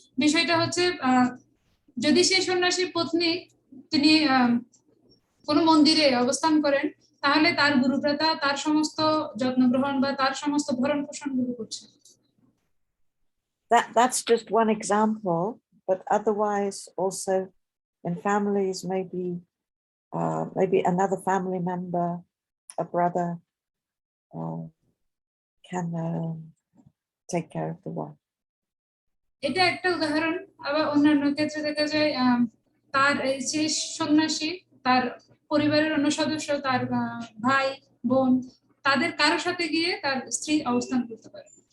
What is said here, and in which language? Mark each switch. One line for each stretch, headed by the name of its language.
Bangla: বিষয়টা হচ্ছে যদি সেই সন্ন্যাসীর পত্নী তিনি কোনো মন্দিরে অবস্থান করেন, তাহলে তার গুরুভ্রাতা তার সমস্ত যত্ন গ্রহণ বা তার সমস্ত ভরণ পোষণ গুলো করছে।
English: That's just one example, but otherwise also in families, maybe another family member, a brother, can take care of the wife.
Bangla: এটা একটা উদাহরণ। আবার অন্যান্য ক্ষেত্রে দেখা যায় তার যে সন্ন্যাসী, তার পরিবারের অন্য সদস্য, তার ভাই বোন, তাদের কারোর সাথে গিয়ে তার স্ত্রী অবস্থান করতে পারে।